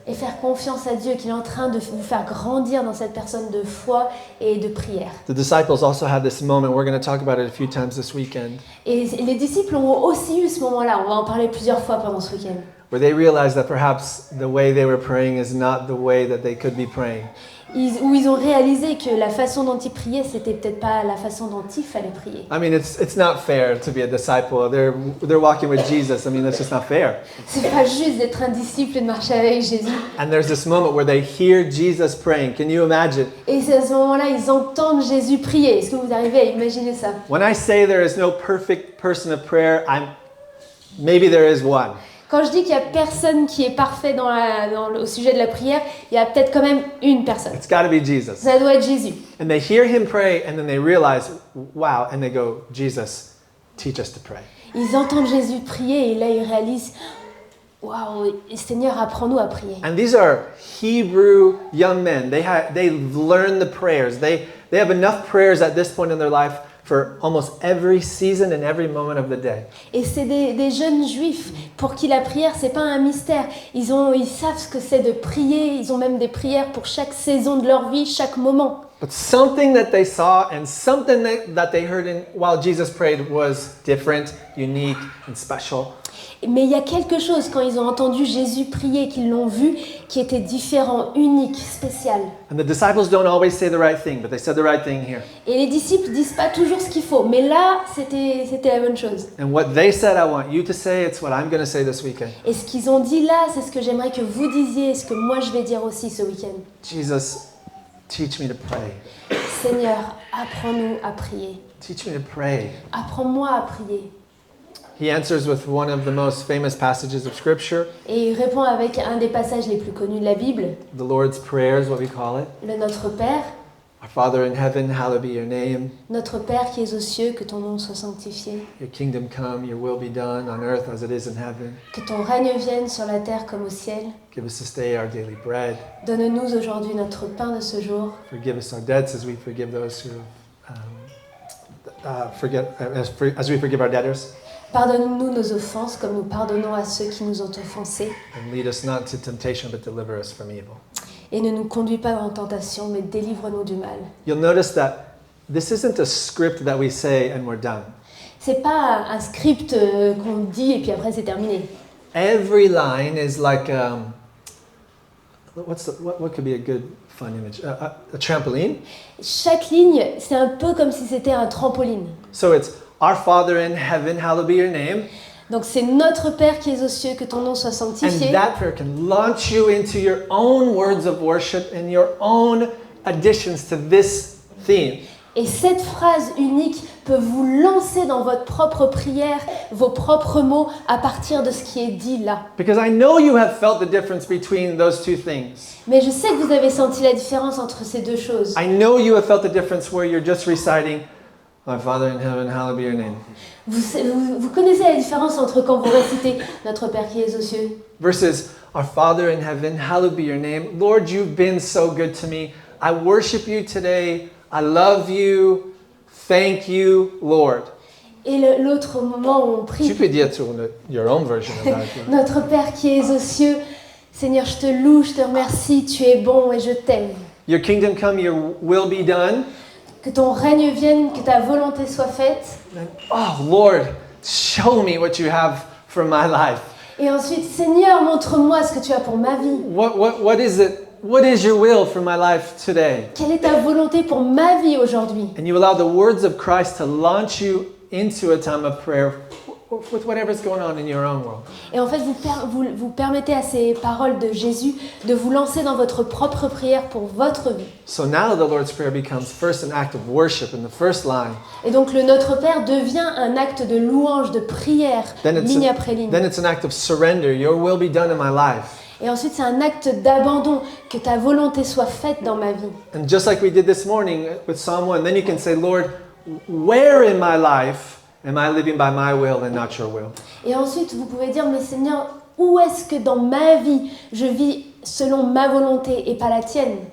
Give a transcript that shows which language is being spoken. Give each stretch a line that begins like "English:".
French: Et faire confiance à Dieu qu'il est en train de vous faire grandir dans cette personne de foi et de prière.
English: The disciples also had this moment. We're going to talk about it a few times this weekend,
French: Et les disciples ont aussi eu ce moment-là, on va en parler plusieurs fois pendant ce week-end,
English: where they realized that perhaps the way they were praying is not the way that they could be praying.
French: où ils ont réalisé que la façon dont ils priaient, c'était peut-être pas la façon dont il fallait prier.
English: I mean, it's not fair to be a disciple. They're walking with Jesus. I mean, that's just not fair.
French: C'est pas juste d'être un disciple et de marcher avec Jésus.
English: And there's this moment where they hear Jesus praying. Can you imagine?
French: Et c'est à ce moment-là, ils entendent Jésus prier. Est-ce que vous arrivez à imaginer ça?
English: When I say there is no perfect person of prayer, maybe there is one.
French: Quand je dis qu'il n'y a personne qui est parfait au sujet de la prière, il y a peut-être quand même une personne.
English: It's got to be Jesus.
French: Ça doit être Jésus.
English: And they hear him pray, and then they realize, wow, and they go, Jesus, teach us to pray.
French: Ils entendent Jésus prier et là ils réalisent, waouh, Seigneur, apprends-nous à prier.
English: And these are Hebrew young men. They've learned the prayers. They have enough prayers at this point in their life for almost every season and every moment of the day.
French: Et c'est des jeunes juifs pour qui la prière, c'est pas un mystère. Ils savent ce que c'est de prier. Ils ont même des prières pour chaque saison de leur vie, chaque moment.
English: But something that they saw and something that they heard while Jesus prayed was different, unique, and special.
French: Mais il y a quelque chose quand ils ont entendu Jésus prier, qu'ils l'ont vu, qui était différent, unique, spécial.
English: And the disciples don't always say the right thing, but they said the right thing here.
French: Et les disciples disent pas toujours ce qu'il faut, mais là, c'était la bonne chose.
English: And what they said, I want you to say, it's what I'm going to say this weekend.
French: Et ce qu'ils ont dit là, c'est ce que j'aimerais que vous disiez, ce que moi je vais dire aussi ce week-end.
English: Jesus, teach me to pray.
French: Seigneur, apprends-nous à prier.
English: Teach me to pray.
French: Apprends-moi à prier.
English: He answers with one of the most famous passages of Scripture.
French: Et il répond avec un des passages les plus connus de la Bible,
English: The Lord's Prayer is what we call it.
French: le Notre Père.
English: Our Father in heaven, hallowed be your name.
French: Notre Père qui es aux cieux, que ton nom soit sanctifié.
English: Your kingdom come, your will be done on earth as it is in heaven.
French: Que ton règne vienne sur la terre comme au ciel.
English: Give us this day our daily bread.
French: Donne-nous aujourd'hui notre pain de ce jour.
English: Forgive us our debts as we forgive those who as we forgive our debtors.
French: Pardonne-nous nos offenses comme nous pardonnons à ceux qui nous ont offensés.
English: And lead us not to temptation, but deliver us from evil.
French: Et ne nous conduis pas en tentation, mais délivre-nous du mal.
English: You'll notice that this isn't a script that we say and we're done.
French: C'est pas un script qu'on dit et puis après c'est terminé.
English: Every line is like what could be a good fun image? A trampoline.
French: Chaque ligne, c'est un peu comme si c'était un trampoline.
English: So it's Our Father in heaven, hallowed be your name.
French: Donc c'est notre Père qui es aux cieux, que ton nom soit sanctifié.
English: And that prayer can launch you into your own words of worship and your own additions to this theme.
French: Et cette phrase unique peut vous lancer dans votre propre prière, vos propres mots à partir de ce qui est dit là.
English: Because I know you have felt the difference between those two things.
French: Mais je sais que vous avez senti la différence entre ces deux choses.
English: I know you have felt the difference where you're just reciting, Our Father in heaven, hallowed be your name.
French: Vous connaissez la différence entre quand vous récitez notre Père qui es aux cieux
English: Versus, Our Father in heaven, hallowed be your name. Lord, you've been so good to me. I worship you today. I love you. Thank you, Lord.
French: Et l'autre moment où on prie, Tu peux dire
English: your own version of that.
French: notre Père qui es aux cieux, Seigneur, je te loue, je te remercie, tu es bon et je t'aime.
English: Your kingdom come, your will be done.
French: Que ton règne vienne, que ta volonté soit faite.
English: And, oh Lord, show me what you have for my life.
French: Et ensuite, Seigneur, montre-moi ce que tu as pour ma vie.
English: What is it? What is your will for my life today?
French: Quelle est ta volonté pour ma vie aujourd'hui?
English: And you allow the words of Christ to launch you into a time of prayer with whatever's going on in your own world.
French: Et en fait, vous permettez à ces paroles de Jésus de vous lancer dans votre propre prière pour votre vie.
English: So now the Lord's Prayer becomes first an act of worship in the first line.
French: Et donc le Notre Père devient un acte de louange, de prière, ligne après ligne.
English: Then it's an act of surrender. Your will be done in my life.
French: Et ensuite, c'est un acte d'abandon, que ta volonté soit faite dans ma vie.
English: And just like we did this morning with Psalm 1, then you can say, Lord, where in my life am I living by my will and not your will?
French: Et ensuite, vous pouvez dire, mais Seigneur, où est-ce que dans ma vie, je vis selon ma volonté et pas la tienne?